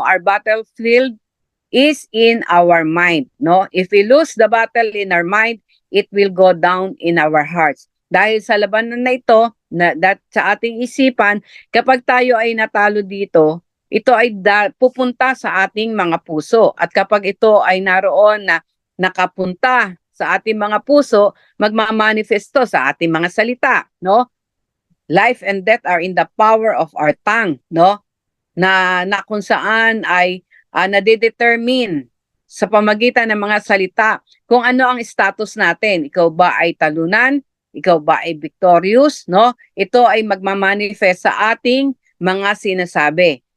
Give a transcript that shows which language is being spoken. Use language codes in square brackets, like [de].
[en] Our battlefield is in our mind, no? If we lose the battle in our mind, it will go down in our hearts. [tl] Dahil sa labanan na ito, sa ating isipan, kapag tayo ay natalo dito, ito ay pupunta sa ating mga puso. At kapag ito ay naroon na nakapunta sa ating mga puso, magmamanifesto sa ating mga salita, no? [en] Life and death are in the power of our tongue, no? [tl] Na kung saan ay nade-determine sa pamagitan ng mga salita kung ano ang status natin. Ikaw ba ay talunan? Ikaw ba ay victorious? No? Ito ay magmamanifest sa ating mga sinasabi.